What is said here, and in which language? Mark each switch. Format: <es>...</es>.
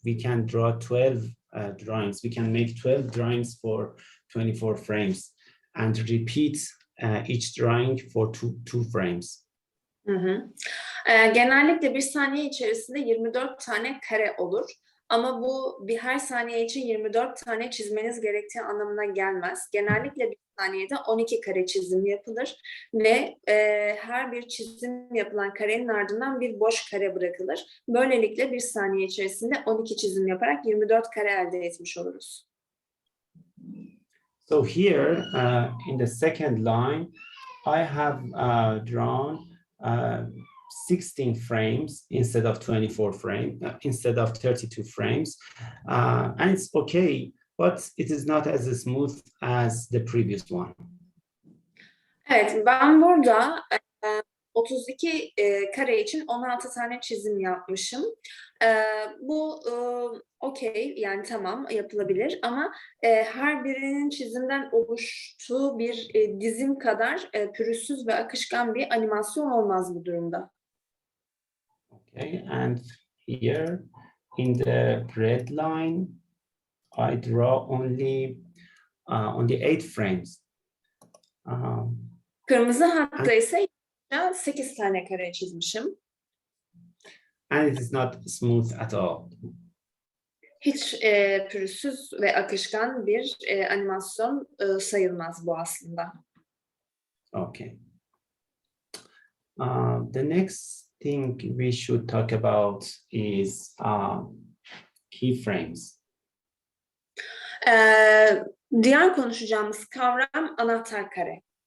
<en>We can draw 12 drawings. We can make 12 drawings for 24 frames and repeat each drawing for two frames.</en> <tr>Genellikle bir saniye içerisinde 24 tane kare olur. Ama bu her saniye için 24 tane çizmeniz gerektiği anlamına gelmez. Genellikle bir saniyede 12 kare çizim yapılır ve her bir çizim yapılan karenin ardından bir boş kare bırakılır. Böylelikle bir saniye içerisinde 12 çizim yaparak 24 kare elde etmiş oluruz.</tr> <en>So here in the second line, I have drawn 16 frames instead of 24 frames, instead of 32 frames. And it's okay, but it is not as smooth as the previous one.</en> <tr>Evet, ben burada 32 kare için 16 tane çizim yapmışım. Bu okey, yani tamam, yapılabilir ama her birinin çizimden oluştuğu bir dizim kadar pürüzsüz ve akışkan bir animasyon olmaz bu durumda.</tr> <en>Okay, and here in the red line, I draw only 8 frames.</en> <tr>Kırmızı hatta ise 8 tane kare çizmişim.</tr> <en>And it is not smooth at all.</en> <tr>Hiç pürüzsüz ve akışkan bir animasyon sayılmaz bu aslında.</tr> <en>Okay. The next thing we should talk about is keyframes.</en> <tr>Diğer konuşacağımız kavram anahtar kare.</tr>